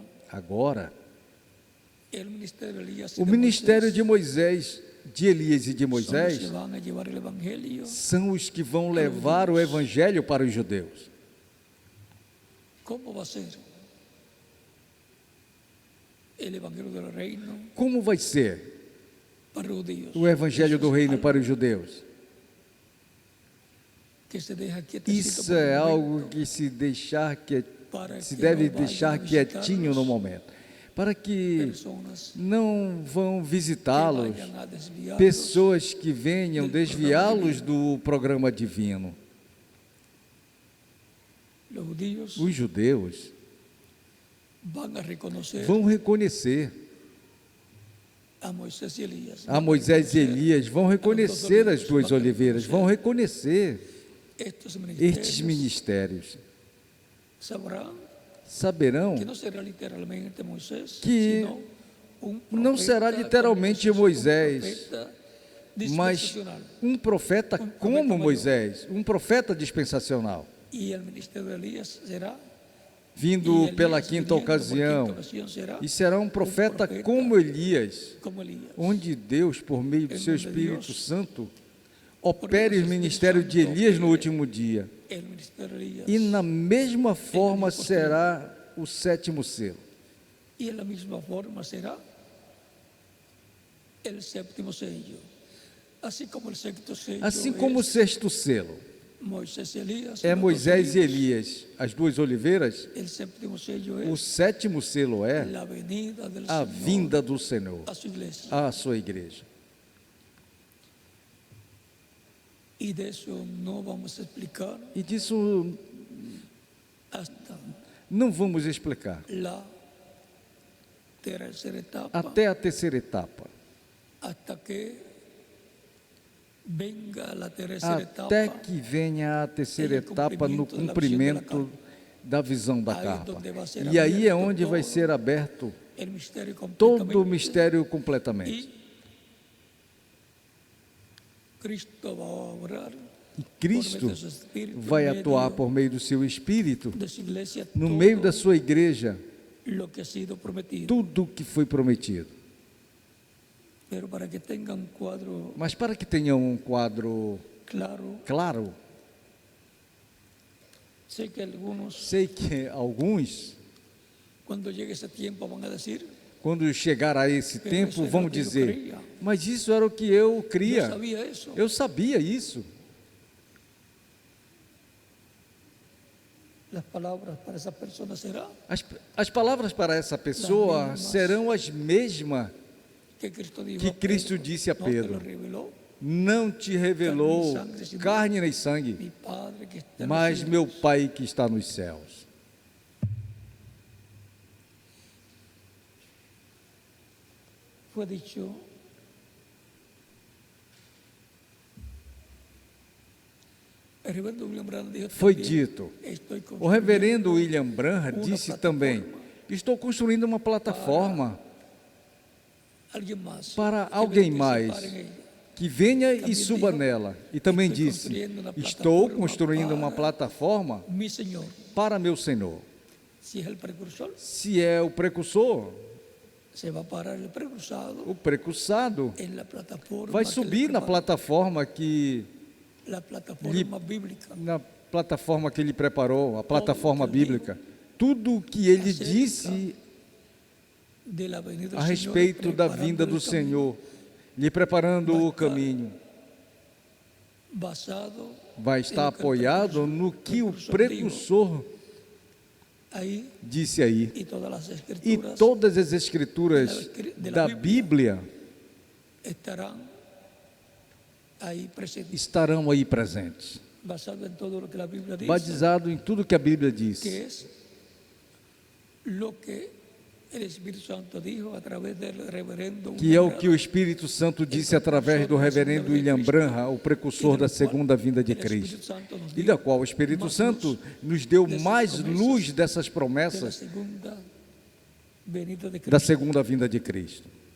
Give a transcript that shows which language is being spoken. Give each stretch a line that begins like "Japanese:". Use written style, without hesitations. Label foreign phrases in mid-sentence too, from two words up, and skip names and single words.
Portuguese: Agora,
Spanish: el ministerio de Elías y
Portuguese: o de ministério Moisés de Moisés, de Elias e de
Spanish: son los Moisés, que van a llevar el evangelio,
Portuguese: são os que vão levar o evangelho para os judeus.
Spanish: ¿cómo va a ser el evangelio del reino
Portuguese: Como vai ser
Spanish: para los judíos?
Portuguese: o evangelho do
Spanish: Eso es
Portuguese: reino
Spanish: algo
Portuguese: para os judeus?
Spanish: que se deja quietecito
Portuguese: Isso
Spanish: por un
Portuguese: é
Spanish: momento,
Portuguese: algo que se
Spanish: para
Portuguese: se
Spanish: que
Portuguese: deve
Spanish: no vayan
Portuguese: deixar
Spanish: a
Portuguese: quietinho no
Spanish: visitarlos
Portuguese: momento, para que
Spanish: personas
Portuguese: não vão
Spanish: que
Portuguese: visitá-los
Spanish: vayan a desviarlos.
Portuguese: pessoas que venham desviá-los do programa divino.
Spanish: Los judíos
Portuguese: Os judeus
Spanish: van a reconocer
Portuguese: vão reconhecer
Spanish: a Moisés y Elías.
Portuguese: a Moisés e Elias, vão reconhecer as duas oliveiras, vão reconhecer
Spanish: Estos
Portuguese: estes
Spanish: ministerios
Portuguese: ministérios.
Spanish: sabrán que
Portuguese: Saberão
Spanish: no será literalmente Moisés,
Portuguese: que
Spanish: sino un
Portuguese: não será
Spanish: profeta
Portuguese: literalmente
Spanish: como
Portuguese: Moisés,
Spanish: un profeta
Portuguese: mas
Spanish: dispensacional.
Portuguese: um profeta como Moisés, um profeta dispensacional,
Spanish: Y el ministerio de Elías será,
Portuguese: vindo
Spanish: y
Portuguese: pela
Spanish: Elías
Portuguese: quinta
Spanish: viniendo por
Portuguese: ocasião,
Spanish: quinta ocasión será
Portuguese: e será um profeta como Elias,
Spanish: como Elías.
Portuguese: onde Deus, por meio do seu Em nome de Espírito Deus, Santo, opere o ministério de Elias no último dia.
Spanish: El ministerio de Elías
Portuguese: E na mesma forma será o sétimo selo.
Spanish: y en la misma forma será el séptimo sello. Así como el sexto sello
Portuguese: Assim como o
Spanish: es
Portuguese: sexto selo
Spanish: Moisés y Elías,
Portuguese: é
Spanish: los dos
Portuguese: Moisés e
Spanish: olivos,
Portuguese: Elias, as duas oliveiras,
Spanish: el séptimo sello
Portuguese: o
Spanish: es
Portuguese: sétimo selo é
Spanish: la venida del
Portuguese: a
Spanish: Señor
Portuguese: vinda do Senhor
Spanish: a su iglesia.
Portuguese: à sua igreja.
Spanish: Y de eso no vamos a explicar
Portuguese: E disso
Spanish: hasta
Portuguese: não vamos explicar.
Spanish: la tercera etapa,
Portuguese: Até a terceira etapa.
Spanish: hasta que venga la tercera
Portuguese: Até
Spanish: etapa.
Portuguese: que venha a terceira Em etapa no cumprimento da cumprimento da visão da Aí capa. onde vai ser E aí é aberto onde vai todo ser aberto
Spanish: El misterio
Portuguese: todo o
Spanish: completamente.
Portuguese: mistério completamente.
Spanish: Y Cristo va a obrar
Portuguese: E
Spanish: por
Portuguese: Cristo
Spanish: medio de su Espíritu,
Portuguese: vai
Spanish: en medio
Portuguese: atuar por meio do seu Espírito,
Spanish: de su iglesia,
Portuguese: no
Spanish: todo
Portuguese: meio da sua igreja,
Spanish: lo que ha sido prometido.
Portuguese: tudo o que foi prometido.
Spanish: Pero para que tenga un cuadro
Portuguese: Mas para que tenha um quadro
Spanish: claro,
Portuguese: claro,
Spanish: sé que algunos,
Portuguese: sei que alguns,
Spanish: cuando llegue ese tiempo, van a decir:
Portuguese: quando chegar a esse
Spanish: Pero
Portuguese: tempo, isso era vão o que eu dizer: cria. mas isso era o que eu
Spanish: yo
Portuguese: cria.
Spanish: sabía eso.
Portuguese: Eu sabia isso.
Spanish: Las palabras para esa persona será
Portuguese: As palavras para essa pessoa mesmas serão as mesmas
Spanish: que Cristo dijo
Portuguese: que
Spanish: a
Portuguese: Cristo
Spanish: Pedro,
Portuguese: disse a
Spanish: no te lo
Portuguese: Pedro.
Spanish: reveló
Portuguese: Não te revelou carne nem
Spanish: mi
Portuguese: sangue,
Spanish: Padre que está en los
Portuguese: mas
Spanish: cielos.
Portuguese: meu Pai que está nos céus.
Spanish: Fue dicho el reverendo William Branham dijo
Portuguese: Foi
Spanish: también,
Portuguese: dito.
Spanish: estoy
Portuguese: O reverendo
Spanish: construyendo
Portuguese: William Branham uma disse plataforma também: estou construindo uma plataforma
Spanish: alguien más para que
Portuguese: alguém
Spanish: venga y se
Portuguese: mais
Spanish: pare en ella.
Portuguese: que venha e Também suba
Spanish: dijo,
Portuguese: nela. E também estou disse: construindo uma estou plataforma construindo uma para plataforma
Spanish: Mi Señor,
Portuguese: para meu Senhor.
Spanish: si es el precursor,
Portuguese: Se é o precursor,
Spanish: se va a parar el precursado
Portuguese: o precursado
Spanish: en la plataforma
Portuguese: vai
Spanish: que
Portuguese: subir
Spanish: le
Portuguese: na
Spanish: preparó,
Portuguese: plataforma que
Spanish: la plataforma bíblica,
Portuguese: ele preparou, a plataforma que ele bíblica. Tudo o que ele
Spanish: acerca
Portuguese: disse
Spanish: de la venida del
Portuguese: a
Spanish: Señor,
Portuguese: respeito da
Spanish: preparando
Portuguese: vinda
Spanish: el
Portuguese: do
Spanish: camino,
Portuguese: Senhor, lhe preparando Vai o
Spanish: estar
Portuguese: caminho,
Spanish: basado
Portuguese: vai estar
Spanish: en lo que el
Portuguese: apoiado no que o
Spanish: dijo.
Portuguese: precursor
Spanish: Ahí
Portuguese: disse aí.
Spanish: y todas las
Portuguese: E
Spanish: escrituras
Portuguese: todas as escrituras da Bíblia
Spanish: estarán ahí presentes,
Portuguese: estarão aí presentes,
Spanish: basado en todo lo que la Biblia dice,
Portuguese: baseado em tudo que a Bíblia diz,
Spanish: que es lo que el Espíritu Santo dijo a través del reverendo
Portuguese: que é o
Spanish: William
Portuguese: que o Espírito Santo disse através do reverendo William Branham, o precursor da segunda vinda de
Spanish: Branham. El Espíritu
Portuguese: Cristo,
Spanish: Santo nos
Portuguese: e
Spanish: dio
Portuguese: da qual o Espírito mais Santo
Spanish: luz
Portuguese: nos deu dessas mais promessas luz dessas
Spanish: de la
Portuguese: promessas
Spanish: segunda venida de
Portuguese: da
Spanish: Cristo.
Portuguese: segunda vinda de Cristo.